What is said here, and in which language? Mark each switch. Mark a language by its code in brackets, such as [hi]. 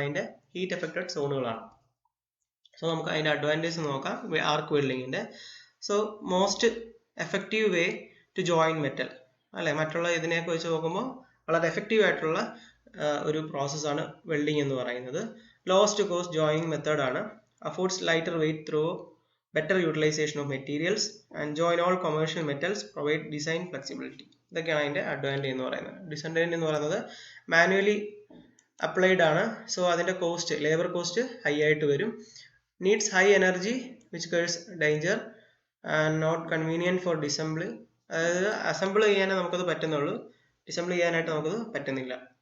[ml] അതിന്റെ heat affected സോണുകളാണ്. So നമുക്ക് അതിന്റെ അഡ്വാൻറ്റേജ് നോക്കാം ആർക്ക് വെൽഡിങ്ങിന്റെ. [en] So most effective way to join metal, അല്ലെ? [ml] മറ്റുള്ള ഇതിനെയൊക്കെ വെച്ച് നോക്കുമ്പോൾ വളരെ എഫക്റ്റീവ് ആയിട്ടുള്ള ഒരു പ്രോസസ്സാണ് വെൽഡിങ് എന്ന് പറയുന്നത്. [en] Lowest cost joining method ആണ്. Affords lighter weight through better utilization of materials and join all commercial metals, provide design flexibility. [ml] ഇതൊക്കെയാണ് അതിന്റെ അഡ്വാൻറ്റേജ് എന്ന് പറയുന്നത്. ഡിസഡ്വാൻറ്റേജ് എന്ന് പറയുന്നത് മാനുവലി അപ്ലൈഡ് ആണ്. സോ അതിന്റെ കോസ്റ്റ്, ലേബർ കോസ്റ്റ് ഹൈ ആയിട്ട് വരും. [en] Needs high energy which causes danger and not convenient for disassemble. [ml] അതായത് അസംബിൾ ചെയ്യാനേ നമുക്കത് പറ്റുന്നുള്ളൂ, ഡിസംബിൾ ചെയ്യാനായിട്ട് നമുക്കത് പറ്റത്തില്ല.